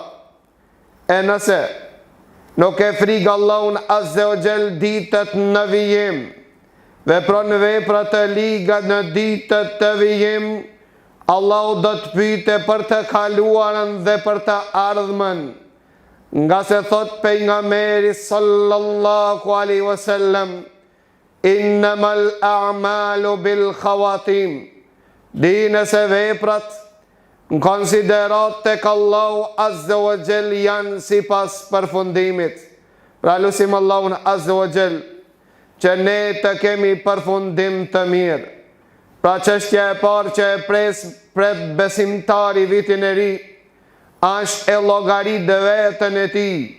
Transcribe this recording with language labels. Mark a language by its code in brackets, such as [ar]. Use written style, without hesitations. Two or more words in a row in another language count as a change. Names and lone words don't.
[sq] E nëse nuk e frikë Allahun [ar] عز وجل [sq] ditët në vijim, vepron vepra të liga në ditët të vijim, Allahu do të pyete për të kaluarën dhe për të ardhmen. Nga se thot pejgamberi [ar] صلى الله عليه وسلم: إنما الأعمال بالخواتيم. [sq] Dine se veprat në konsiderat tek Allahu [ar] عز وجل [sq] janë si pas përfundimit. Pra lusim Allahun [ar] عز وجل [sq] që ne të kemi përfundim të mirë. Pra çështja e parë që e pret besimtari vitin e ri është e llogarit dhe vetën e ti,